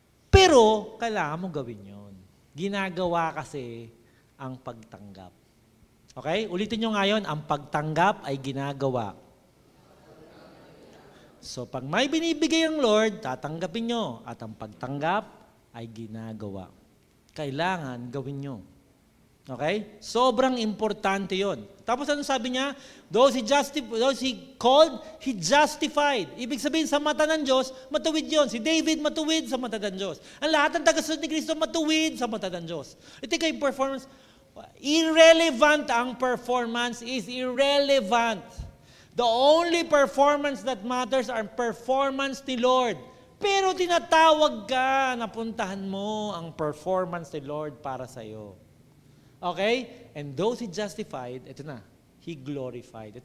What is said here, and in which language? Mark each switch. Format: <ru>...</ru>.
<tl>Pero, kailangan mo gawin yun. Ginagawa kasi ang pagtanggap. Okay? Ulitin nyo ngayon, ang pagtanggap ay ginagawa. So, pag may binibigay ang Lord, tatanggapin nyo. At ang pagtanggap ay ginagawa. Kailangan gawin nyo. Okay? Sobrang importante yon. Tapos ano sabi niya?</tl> <en>Those he called, he justified.</en> <tl>Ibig sabihin, sa mata ng Diyos, matuwid yon. Si David, matuwid sa mata ng Diyos. Ang lahat ng tagasunod ni Kristo, matuwid sa mata ng Diyos. Ito yung performance. Irrelevant ang</tl> <en>performance is irrelevant. The only performance that matters are performance ni Lord.</en> <tl>Pero tinatawag ka na puntahan mo ang performance ni Lord para sa iyo. Okay?</tl> <en>And those he justified,</en> <tl>ito na,</tl> <en>he glorified.</en>